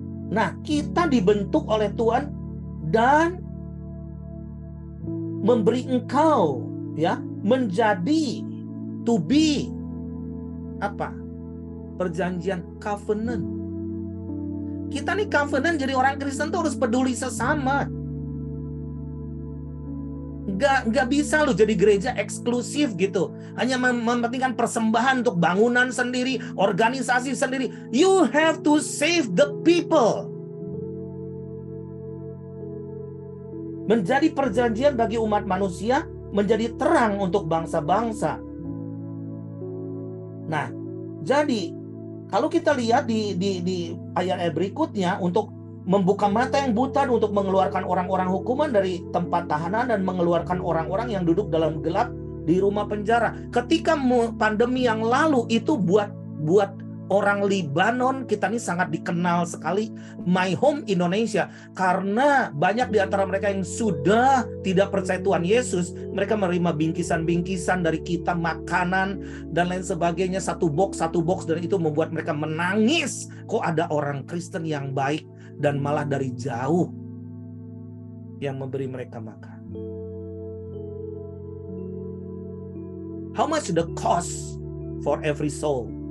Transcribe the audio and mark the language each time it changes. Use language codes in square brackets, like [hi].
[id] Nah, kita dibentuk oleh Tuhan dan memberi engkau ya, menjadi [en] to be [id] apa? Perjanjian covenant. Kita nih covenant, jadi orang Kristen tuh harus peduli sesama. Nggak bisa loh jadi gereja eksklusif gitu. Hanya mementingkan persembahan untuk bangunan sendiri, organisasi sendiri. [en] You have to save the people. [id] Menjadi perjanjian bagi umat manusia, menjadi terang untuk bangsa-bangsa. Nah, jadi kalau kita lihat di ayat berikutnya, untuk membuka mata yang buta, untuk mengeluarkan orang-orang hukuman dari tempat tahanan dan mengeluarkan orang-orang yang duduk dalam gelap di rumah penjara. Ketika pandemi yang lalu itu buat orang Libanon, kita ini sangat dikenal sekali, My Home Indonesia, karena banyak di antara mereka yang sudah tidak percaya Tuhan Yesus. Mereka menerima bingkisan-bingkisan dari kita, makanan dan lain sebagainya, satu box, dan itu membuat mereka menangis. Kok ada orang Kristen yang baik dan malah dari jauh yang memberi mereka makan. [en] How much the cost for every soul?